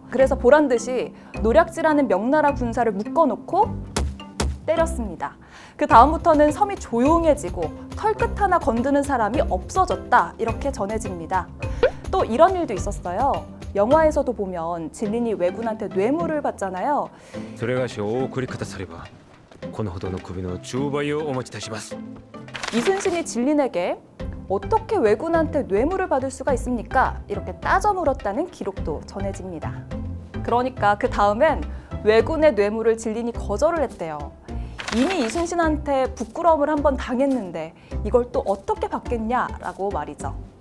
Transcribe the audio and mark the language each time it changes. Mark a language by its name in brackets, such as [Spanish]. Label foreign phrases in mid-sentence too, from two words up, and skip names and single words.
[Korean] 그래서 보란 듯이 노략질하는 명나라 군사를 묶어놓고 때렸습니다. 그 다음부터는 섬이 조용해지고 털끝 하나 건드는 사람이 없어졌다. 이렇게 전해집니다. 또 이런 일도 있었어요. 영화에서도 보면 진린이 왜군한테 뇌물을 받잖아요. [Japanese] それがしお送りくださればこのほどの首の10倍をお持ちいたします [Korean] 이순신이 진린에게 어떻게 왜군한테 뇌물을 받을 수가 있습니까? 이렇게 따져 물었다는 기록도 전해집니다. 그러니까 그 다음엔 왜군의 뇌물을 진린이 거절을 했대요. 이미 이순신한테 부끄러움을 한번 당했는데 이걸 또 어떻게 받겠냐라고 말이죠.